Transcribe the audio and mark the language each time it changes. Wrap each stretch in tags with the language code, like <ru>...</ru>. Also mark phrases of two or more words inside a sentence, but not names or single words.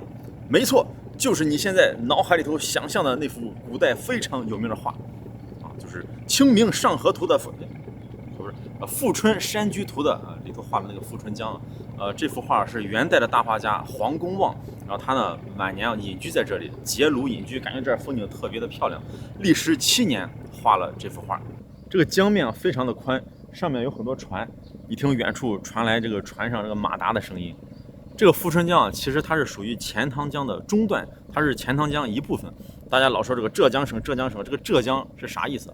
<zh>没错，就是你现在脑海里头想象的那幅古代非常有名的画啊，就是《清明上河图》的不是富春山居图的里头画的那个富春江。这幅画是元代的大画家黄公望，然后他呢晚年隐居在这里，结庐隐居，感觉这儿风景特別的漂亮。歷時7年畫了這幅畫。這個江面非常的寬，上面有很多船，一聽遠處傳來這個船上這個馬達的聲音。這個富春江其實它是屬於錢塘江的中段，它是錢塘江一部分。大家老說這個浙江省，浙江省，這個浙江是啥意思？</zh>